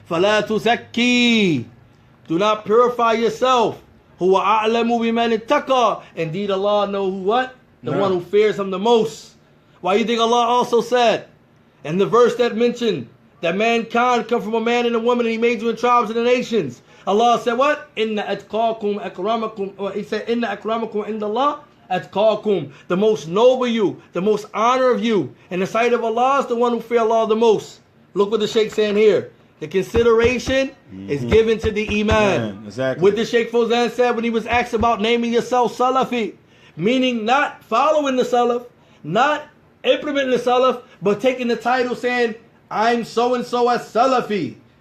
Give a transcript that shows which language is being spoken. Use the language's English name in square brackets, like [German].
[Arabic] فَلَا تُزَكِّي. [English] Do not purify yourself. [Arabic] هُوَ أَعْلَمُ بِمَنِ اتَّقَى. [English] Indeed Allah knows who what? The one who fears Him the most. Why do you think Allah also said in the verse that mentioned that mankind come from a man and a woman and He made you in tribes and the nations? [Arabic] Allah [English] said what? [Arabic] إِنَّ أَتْقَاكُمْ أَكْرَمَكُمْ. [English] He said [Arabic] إِنَّ أَكْرَمَكُمْ عِنْدَ اللَّهِ أَتْقَاكُمْ. [English] The most noble you, the most honor of you in the sight of Allah is the one who fear Allah the most. Look what the Shaykh saying here. The consideration is given to the Iman. Exactly. What the Shaykh Fawzan said when he was asked about naming yourself Salafi, meaning not following the Salaf, not implementing the Salaf, but taking the title saying, I'm so-and-so as Salafi.